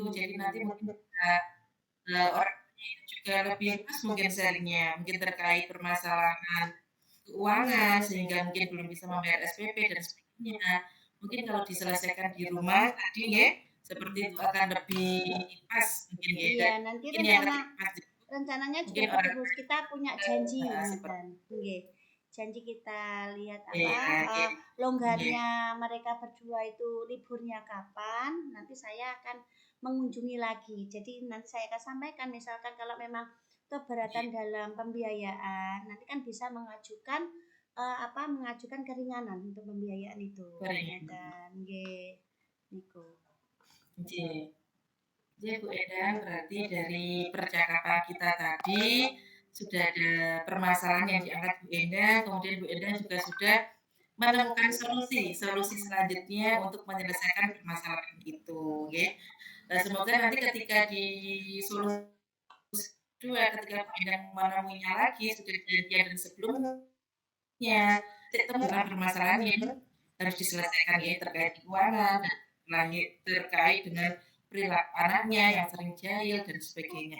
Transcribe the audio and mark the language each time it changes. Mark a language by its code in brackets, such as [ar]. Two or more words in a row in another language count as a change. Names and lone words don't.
[id] Jadi nanti mungkin bisa, orang tuanya itu juga lebih luas mungkin sharing-nya, mungkin terkait permasalahan keuangan, sehingga mungkin belum bisa membayar SPP dan sebagainya. Mungkin kalau diselesaikan di rumah tadi nggih, seperti itu akan lebih pas mungkin nggih, dan Iya, nanti mungkin yang ketika pas rencananya juga mungkin orang terus kita punya janji seperti nggih. Janji kita lihat iya, nggih. Nggih. longgarnya mereka berdua itu liburnya kapan, nanti saya akan mengunjungi lagi. Jadi nanti saya akan sampaikan misalkan kalau memang keberatan dalam pembiayaan, nanti kan bisa mengajukan mengajukan keringanan untuk pembiayaan itu. Dan [jv] nggih niku. [id] Nggih. Nggih Bu Endang, berarti dari percakapan kita tadi sudah ada permasalahan yang diangkat Bu Endang, kemudian Bu Endang juga sudah menemukan solusi selanjutnya untuk menyelesaikan permasalahan itu, nggih. Semoga nanti ketika di solusi kedua, ketika Bu Endang menemuinya lagi, sudah janjian dari sebelumnya, ketemu dengan permasalahan yang harus diselesaikan ya terkait keuangan, terkait dengan perilaku anaknya yang sering jahil dan sebagainya.